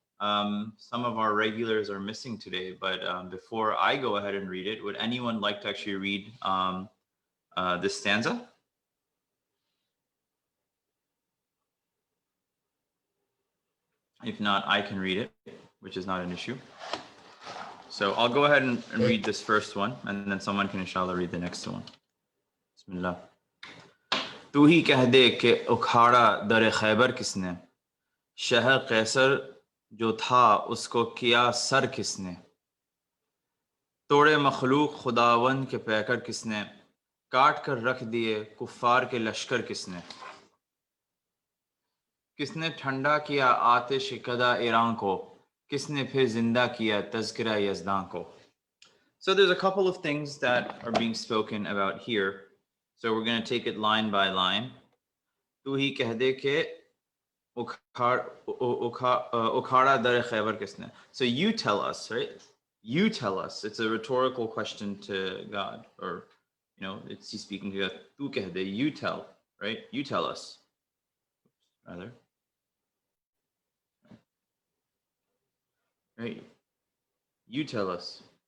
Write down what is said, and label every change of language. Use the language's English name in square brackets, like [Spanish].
[English] Some of our regulars are missing today, but before I go ahead and read it, would anyone like to actually read this stanza? If not, I can read it, which is not an issue. So I'll go ahead and read this first one, and then someone can inshallah read the next one. [Arabic] Bismillah. [Hindi] तू ही कह दे कि उखाड़ा दर खैबर किसने, शहर कैसर जो था उसको किया सर किसने, तोड़े मखलूक खुदावंद के पैकर किसने, काट कर रख दिए कुफ्फार के लश्कर किसने, किसने ठंडा किया आतिश कदा ईरान को, किसने फिर जिंदा किया तज़किरा यज़दां को. [English] So there's a couple of things that are being spoken about here. So we're going to take it line by line. [Hindi] तू ही कह दे के उखाड़ा दर खैबर किसने. [English] So you tell us, right? You tell us. It's a rhetorical question to God, or it's he's speaking to God. [Hindi] तू कह दे, [English] you tell, right? You tell us. Rather. Right? You tell us.